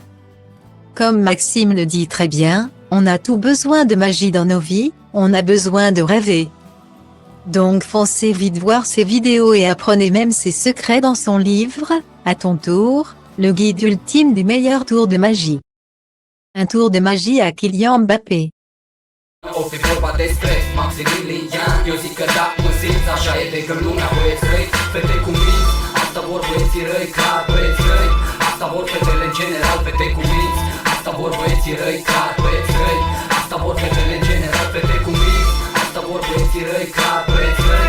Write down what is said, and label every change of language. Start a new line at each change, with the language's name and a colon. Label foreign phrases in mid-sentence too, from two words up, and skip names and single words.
French: Comme Maxime le dit très bien, on a tout besoin de magie dans nos vies, on a besoin de rêver. Donc foncez vite voir ses vidéos et apprenez même ses secrets dans son livre, à ton tour, le guide ultime des meilleurs tours de magie. Un tour de magie à Kylian Mbappé.
Romanian: O fi vorba despre Maximilian. Eu zic că da, mă simți, așa e de când lumea băieți răi. Fete cu minți, asta vor băieții răi, clar băieți răi. Asta vor fetele în general, fete cu minți. Asta vor băieții răi, clar băieți răi. Asta vor fetele în general, fete cu minți. Asta vor băieții răi, clar băieți răi.